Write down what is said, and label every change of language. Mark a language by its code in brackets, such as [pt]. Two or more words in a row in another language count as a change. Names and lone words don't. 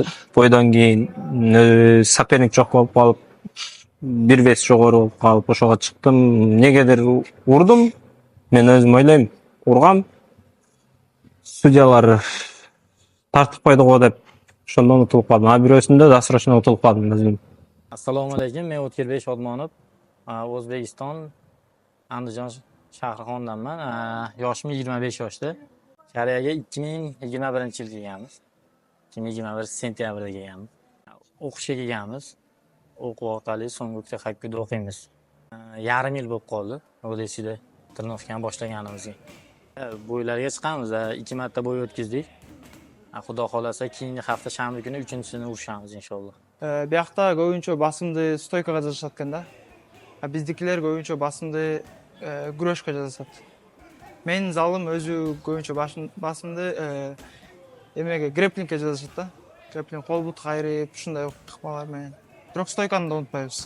[ky] Бойдон кийин соперник жок болуп калып, 1 вес жогору болуп калып, ошого чыктым. Негедир урдум. Мен өзүм ойлойм, ургам. Судьялар тартыкпайды го деп, ошондон утулуп калдым. А бирөөсүндө досрочно утулуп калдым өзүм. [uz] Assalomu alaykum. Men O'tkirбек Shodmonov. O'zbekiston Andijon shahri xonandaman. Yoshim 25 yoshda. Koreyaga 2021-yil kelganmiz. 2021 sentyabrda kelganmiz. O'qishga kelganmiz. O'quv orqali so'nggi texnikada o'qiymiz. Yarim yil bo'lib qoldi. Odessida trenirovkani boshlaganimizga. Bo'ylarga chiqamiz. 2 marta bo'y o'tkazdik. Xudo xolasa keyingi hafta shanba kuni 3-sini urishamiz inshaalloh. [ky] Биякта көбүнчө басымды стойкага жазышат экен да. Биздикилер көбүнчө басымды күрөшкө жазышат. Менин залым өзү көбүнчө басымды эмеге грэплингке жазышат да. Грэплинг кол бут кайрып, ушундай ыкмалар менен. Бирок стойканы да унутпайбыз.